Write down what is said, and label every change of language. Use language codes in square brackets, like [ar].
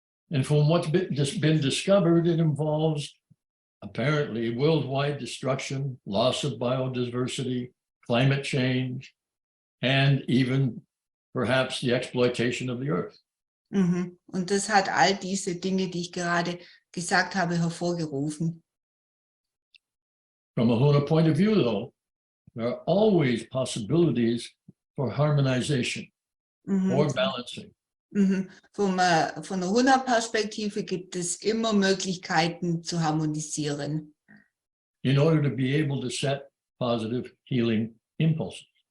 [en] And from what's been discovered, it involves apparently worldwide destruction, loss of biodiversity, climate change, and even perhaps the exploitation of the earth. [de] Und das hat all diese Dinge, die ich gerade gesagt habe, hervorgerufen. [en] From a Huna point of view, though, there are always possibilities for harmonization or balancing. [de] Von der Huna-Perspektive gibt es immer Möglichkeiten zu harmonisieren. [en] In order to be able to set positive healing impulses.